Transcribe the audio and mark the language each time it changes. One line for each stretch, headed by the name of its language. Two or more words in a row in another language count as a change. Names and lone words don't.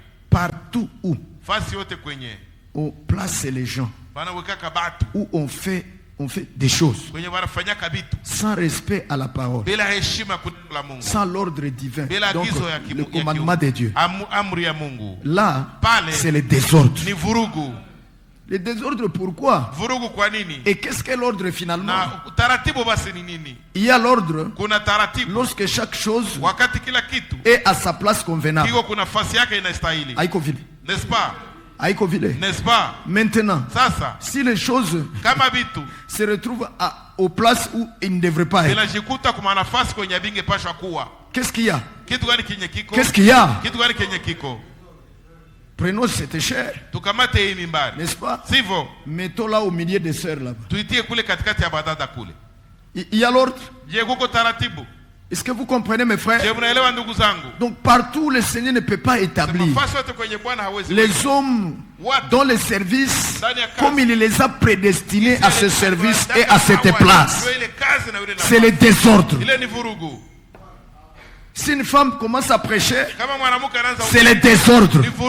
French: Partout où
Swahili: fasi yote kwenye
French: on place les gens,
Swahili: banawekaka batu
French: où on fait des choses
Swahili: kwenye wanafanyaka bitu
French: sans respect à la parole,
Swahili: bila heshima kwa Mungu,
French: sans l'ordre divin,
Swahili: bila
French: donc
Swahili: agizo
French: le commandement de Dieu.
Swahili: Amri ya Mungu.
French: Là,
Swahili: Pale
French: c'est le désordre.
Swahili: Ni vurugu.
French: Le désordre, pourquoi?
Swahili: Vurugu kwa nini?
French: Et qu'est-ce qu'est l'ordre finalement?
Swahili: Na taratibu basi ni nini?
French: Il y a l'ordre
Swahili: kuna taratibu
French: lorsque chaque chose
Swahili: wakati kila kitu
French: est à sa place convenable.
Swahili: Kiko kuna nafasi yake inastahili. Haiko vile.
French: N'est-ce pas?
Swahili: Haiko vile.
French: N'est-ce pas? Maintenant,
Swahili: sasa
French: si les choses
Swahili: kama bitu
French: se retrouvent aux places où ils ne devraient pas être,
Swahili: inajikuta kwa nafasi kwenye binge pasha kuwa.
French: Qu'est-ce qu'il y a?
Swahili: Kitu gani kenye kiko?
French: Qu'est-ce qu'il y a?
Swahili: Kitu gani kenye kiko?
French: Prenons cette chair,
Swahili: tukamate hii mimbari,
French: n'est-ce pas?
Swahili: Sivyo?
French: Mettons-la au milieu des sœurs là-bas.
Swahili: Tuitie kule katikati ya badada kule.
French: Il y a l'ordre.
Swahili: Je kuko taratibu.
French: Est-ce que vous comprenez mes frères?
Swahili: Je mnaelewa ndugu zangu?
French: Donc partout le Seigneur ne peut pas établir les hommes dans les services comme il les a prédestinés à ce service et à cette place. C'est le désordre. Si une femme commence à prêcher, c'est le désordre.